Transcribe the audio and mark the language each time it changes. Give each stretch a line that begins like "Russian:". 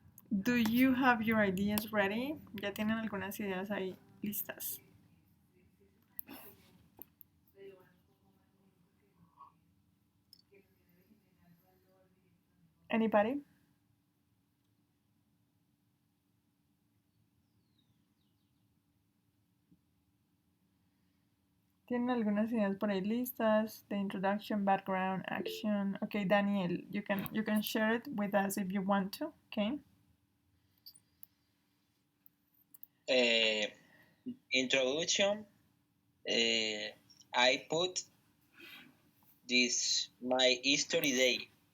English: Do you have your ideas ready?
Spanish: ¿Ya tienen algunas ideas ahí listas?
English: Anybody?
Spanish: ¿Tienen algunas ideas por ahí listas?
English: The introduction, background, action. Okay, Daniel, you can share it with us if you want to. Okay. Introduction. I put this my history day.